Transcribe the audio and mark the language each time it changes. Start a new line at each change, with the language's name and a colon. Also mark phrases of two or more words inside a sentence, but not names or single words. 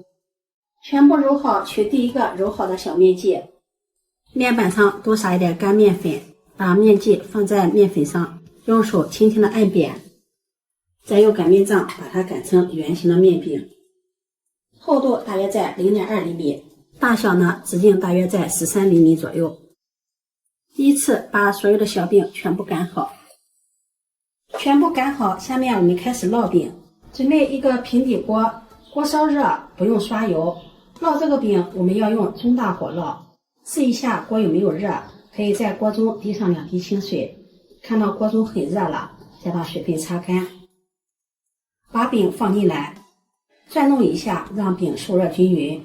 Chinese: 全部揉好，取第一個揉好的小面劑，面板上多撒一點乾面粉，把面劑放在面粉上，用手輕輕的按扁，再用擀面杖把它擀成圓形的面餅，厚度大約在0.2厘米，大小呢直徑大約在13厘米左右。依次把所有的小餅全部擀好。全部擀好，下面我們開始烙餅。準備一個平底鍋，鍋燒熱，不用刷油。烙這個餅我們要用中大火烙，試一下鍋有沒有熱，可以在鍋中滴上2滴清水，看到鍋中很熱了，再把水分擦乾，把餅放進來，轉動一下，讓餅受熱均勻。